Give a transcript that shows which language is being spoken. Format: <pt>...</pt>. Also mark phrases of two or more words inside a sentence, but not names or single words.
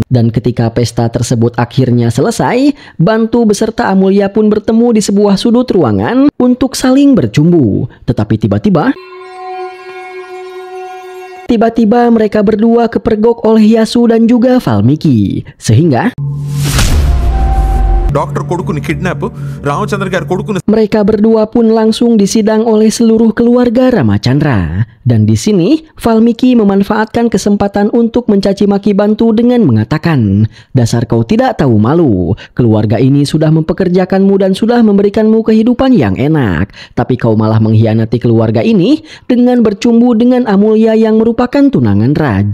<id>Dan ketika pesta tersebut akhirnya selesai, Bantu beserta Amulya pun bertemu di sebuah sudut ruangan untuk saling bercumbu. Tetapi tiba-tiba mereka berdua kepergok oleh Yasu dan juga Valmiki. Sehingga</id> <te>డాక్టర్ కొడుకుని కిడ్నాప్ రామచంద్ర గారి కొడుకుని</te> <id>mereka berdua pun langsung disidang oleh seluruh keluarga Ramachandra. Dan di sini Valmiki memanfaatkan kesempatan untuk mencaci maki Bantu dengan mengatakan, "Dasar kau tidak tahu malu. Keluarga ini sudah mempekerjakanmu dan sudah memberikanmu kehidupan yang enak, tapi kau malah mengkhianati keluarga ini dengan bercumbu dengan Amulya yang merupakan tunangan Raj."</id>